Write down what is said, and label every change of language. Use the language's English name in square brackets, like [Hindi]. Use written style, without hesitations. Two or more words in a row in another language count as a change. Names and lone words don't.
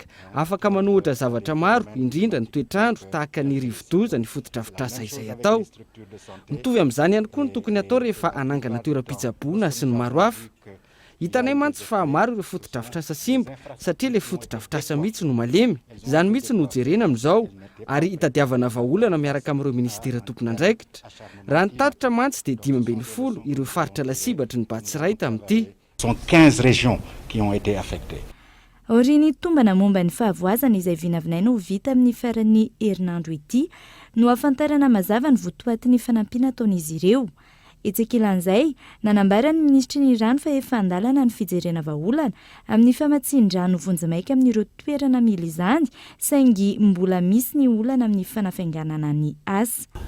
[Malagasy] afaka manohitra zavatra maro indrindra ny toetrandro tahaka ny rivo-doza ny foto-drafitrasa izay atao mitovy amin'izany ihany koa ny tokony atao rehefa hanangana toeram-pitsaboana sy ny maro hafa hitanay mantsy fa maro ireo foto-drafitrasa simba satria ilay foto-drafitrasa mihitsy no malemy izany mihitsy no jerena amin'izao ary hitadiavana vahaolana miaraka amin'ireo ministera tompona andraikitra raha ny tatitra mantsy dia 510 ireo faritra lasibatry ny Batsiray tamin'ity. [French] Ce sont 15 régions qui ont été affectées. [Malagasy] Aoriany tombana momba ny fahavoazana izay vinavinaina ho vita amin'ny faran'ny herinandro ity no ahafantarana mazava ny votoatin'ny fanampiana ataon'izy ireo. Etsekilan'izay nanambara ny ministry ny rano fa efa andalana ny fijerena vahaolana amin'ny famatsin-drano vonjimaika amin'ireo toerana mila izany saingy mbola misy ny olana amin'ny fanafainganana ny asa.